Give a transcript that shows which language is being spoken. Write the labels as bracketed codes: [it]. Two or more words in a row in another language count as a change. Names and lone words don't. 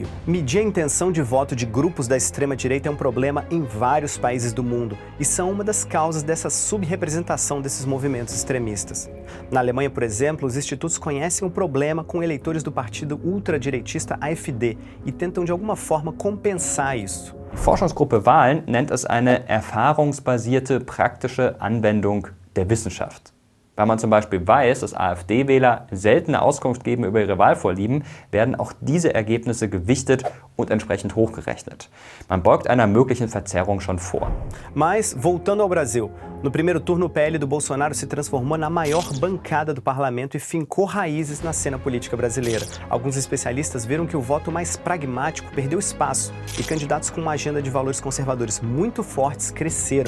[pt] Medir a intenção de voto de grupos da extrema-direita é um problema em vários países do mundo e são uma das causas dessa subrepresentação desses movimentos extremistas. Na Alemanha, por exemplo, os institutos conhecem o problema com eleitores do partido ultradireitista AfD e tentam de alguma forma compensar isso. [de] Die Forschungsgruppe Wahlen nennt es eine erfahrungsbasierte praktische Anwendung der Wissenschaft. Weil man zum Beispiel weiß, dass AfD-Wähler seltene Auskunft geben über ihre Wahlvorlieben, werden auch diese Ergebnisse gewichtet und entsprechend hochgerechnet. Man beugt einer möglichen Verzerrung schon vor. [pt] Mas, voltando ao Brasil, no primeiro turno o PL do Bolsonaro se transformou na maior bancada do parlamento e fincou raízes na cena política brasileira. Alguns especialistas viram que o voto mais pragmático perdeu espaço e candidatos com uma agenda de valores conservadores muito fortes cresceram.